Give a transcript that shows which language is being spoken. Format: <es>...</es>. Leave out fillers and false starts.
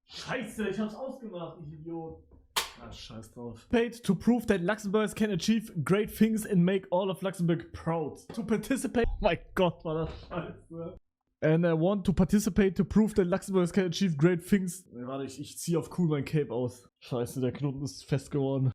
<de>Scheiße, ich hab's ausgemacht, ich Idiot. Scheiß drauf.</de> <en>To prove that Luxembourgers can achieve great things and make all of Luxembourg proud. To participate.</en> <de>Oh mein Gott, war das scheiße.</de> <en>And I want to participate to prove that Luxembourgers can achieve great things.</en> <de>Warte, ich ziehe auf cool mein Cape aus. Scheiße, der Knoten ist fest geworden.</de>